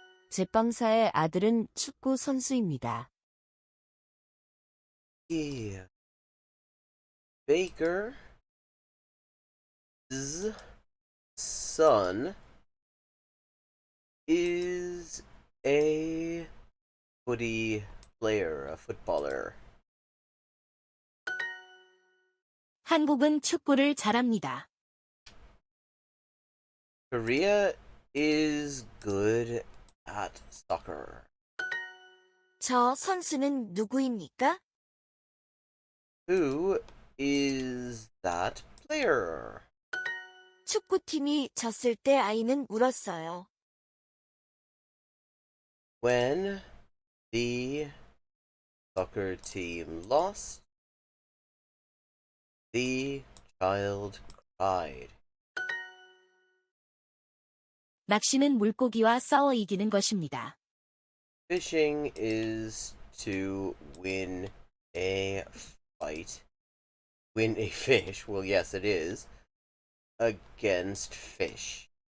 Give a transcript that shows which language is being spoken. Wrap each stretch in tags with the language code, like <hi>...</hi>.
<ko>제빵사의 아들은 축구 선수입니다.</ko> <en>Yeah. Baker's son is a footy player, a footballer.</en> <ko>한국은 축구를 잘합니다.</ko> <en>Korea is good at soccer.</en> <ko>저 선수는 누구입니까?</ko> <en>Who is that player?</en> <ko>축구팀이 졌을 때 아이는 울었어요.</ko> <en>When the soccer team lost, the child cried.</en> <ko>낚시는 물고기와 싸워 이기는 것입니다.</ko> <en>Fishing is to win a fight. Win a fish, well, yes, it is, against fish.</en>